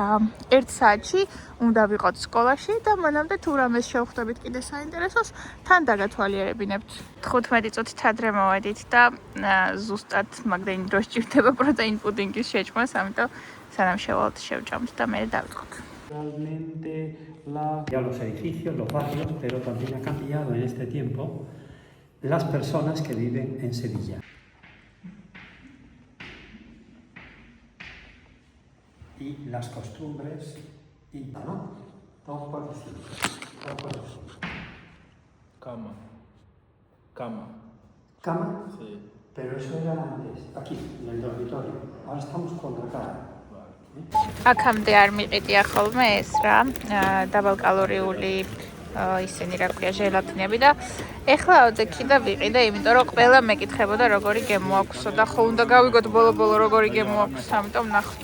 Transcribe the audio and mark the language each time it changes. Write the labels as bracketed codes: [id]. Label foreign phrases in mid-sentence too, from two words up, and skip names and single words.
[ka] 1 საათში უნდა ვიყოთ სკოლაში და მანამდე თუ რამეს შევხვდებით კიდე საინტერესოს, თან დაგათვალიერებინებთ. 15 წუთით ადრე მოვედით და ზუსტად მაგდენი დრო სჭირდება პროტეინ პუდინგის შეჭმას, ამიტომ სანამ შევალთ შევჭამთ და მე დავიწყოთ. [es] Realmente ya los edificios, los barrios, pero también ha cambiado en este tiempo las personas que viven en Sevilla. Y las costumbres y ¿no? Todo por decir. Cama. Cama. Cama, Sí. pero eso era antes, aquí, en el dormitorio. Ahora estamos con la cama. [ka] აქამდე არ მიყიდია ხოლმე ეს რა, დაბალკალორიული ისინი რა ქვია ჟელატინები და ეხლა ავდექი და ვიყიდე, იმიტომ რომ ყველა მეკითხებოდა როგორი გემო აქვსო და ხო უნდა გავიგოთ ბოლო-ბოლო როგორი გემო აქვს, ამიტომ ნახოთ.